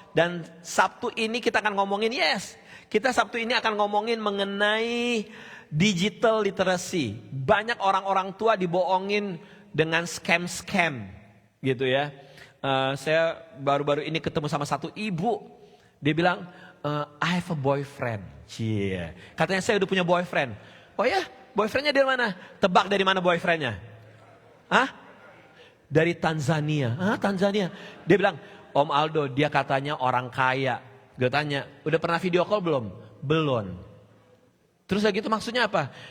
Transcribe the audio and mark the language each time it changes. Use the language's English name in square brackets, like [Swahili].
[Indonesian] Dan Sabtu ini kita akan ngomongin kita Sabtu ini akan ngomongin mengenai digital literacy. Banyak orang-orang tua dibohongin dengan scam-scam gitu ya. Saya baru-baru ini ketemu sama satu ibu. Dia bilang, [English] I have a boyfriend. [Indonesian] Cie. Katanya saya udah punya boyfriend. Oh ya, boyfriendnya dari mana? Tebak dari mana boyfriendnya? Hah? Dari Tanzania. Tanzania. Dia bilang, Om Aldo, dia katanya orang kaya. Gue tanya, udah pernah video call belum? Belum. Terus gitu maksudnya apa?